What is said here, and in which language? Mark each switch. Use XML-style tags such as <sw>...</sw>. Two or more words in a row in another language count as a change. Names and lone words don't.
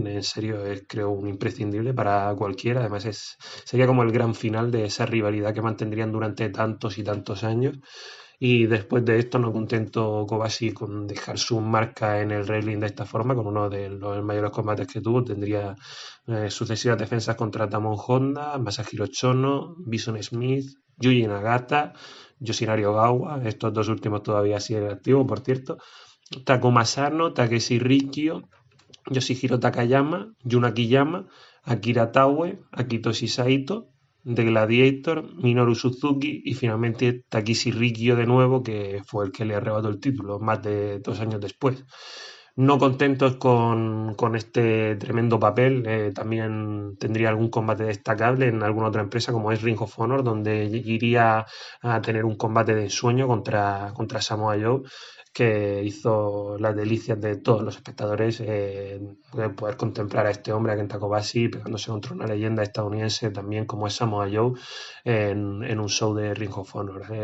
<es>En serio, es creo un imprescindible para cualquiera. Además, sería como el gran final de esa rivalidad que mantendrían durante tantos y tantos años. Y después de esto, no contento Kobashi con dejar su marca en el wrestling de esta forma, con uno de los mayores combates que tuvo, tendría sucesivas defensas contra Tamon Honda, Masahiro Chono, Bison Smith, Yuji Nagata, Yoshinari Ogawa, estos dos últimos todavía siguen activos, por cierto, Takuma Sano, Takeshi Rikyo, Yoshihiro Takayama, Yuna Kiyama, Akira Taue, Akitoshi Saito, The Gladiator, Minoru Suzuki y finalmente Takeshi Rikyo de nuevo, que fue el que le arrebató el título más de 2 años después. No contentos con este tremendo papel, también tendría algún combate destacable en alguna otra empresa como es Ring of Honor, donde iría a tener un combate de ensueño contra Samoa Joe, que hizo las delicias de todos los espectadores, poder contemplar a este hombre, a Kenta Kobashi, pegándose contra una leyenda estadounidense también como es Samoa Joe en un show de Ring of Honor.</es>